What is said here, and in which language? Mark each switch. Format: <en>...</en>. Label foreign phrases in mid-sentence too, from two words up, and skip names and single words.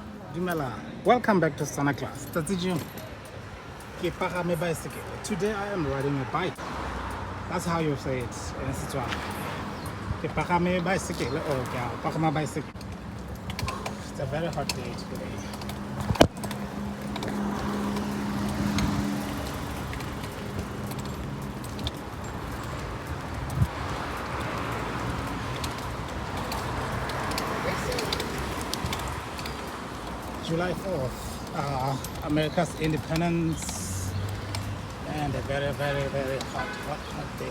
<tn>Dumela,</tn> <en>welcome back to Setswana class.</en> <tn>Ke palame baesekele.</tn> <en>Today I am riding a bike. That's how you say it in Setswana.</en> <tn>Ke palame baesekele or ke palama bicycle.</tn> <en>It's a very hot day today. July 4th, America's independence, and a very, very, very hot day.</en>